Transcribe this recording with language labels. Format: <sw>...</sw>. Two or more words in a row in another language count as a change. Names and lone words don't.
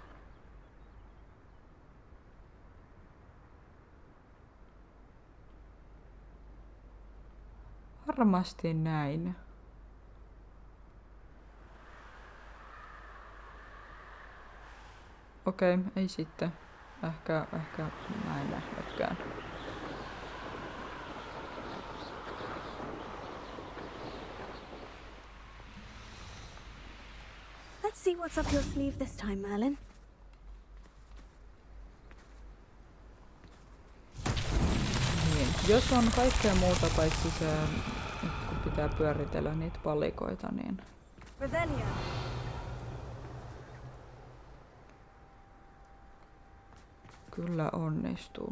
<fi>Varmasti näin. Okei, ei sitten. Ehkä mä en nähnytkään.</fi> <en>Let's see what's up your sleeve this time, Merlin.</en> <fi>Niin. Jos on kaikkea muuta paitsi se, kun pitää pyöritellä niitä palikoita, niin Revelio. kyllä onnistuu.</fi>